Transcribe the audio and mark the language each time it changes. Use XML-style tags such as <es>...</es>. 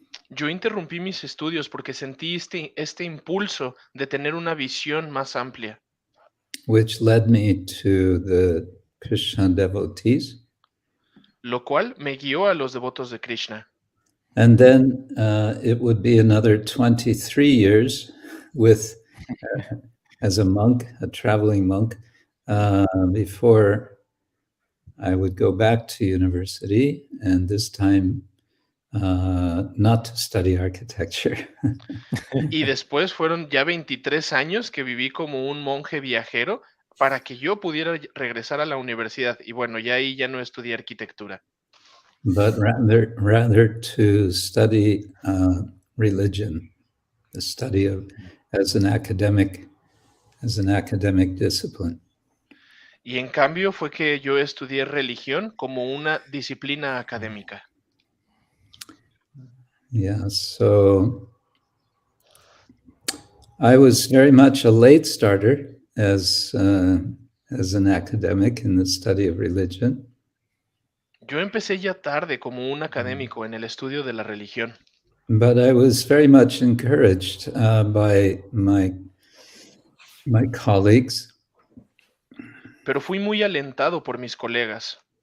<es>Yo interrumpí mis estudios porque sentí este impulso de tener una visión más amplia.</es> <en>Which led me to the Krishna devotees.</en> <es>Lo cual me guió a los devotos de Krishna.</es> <en>And then it would be another 23 years with, as a monk, a traveling monk, before I would go back to university, and this time not to study architecture.</en> <es>Y después fueron ya 23 años que viví como un monje viajero para que yo pudiera regresar a la universidad. Y bueno, ya ahí ya no estudié arquitectura.</es> <en>But rather to study religion, the study of as an academic discipline.</en> <es>Y en cambio fue que yo estudié religión como una disciplina académica.</es> <en>Yeah, so I was very much a late starter as an academic in the study of religion.</en> <es>Yo empecé ya tarde como un académico en el estudio de la religión.</es> <en>But I was very much encouraged by my colleagues.</en> <es>Pero fui muy alentado por mis colegas.</es>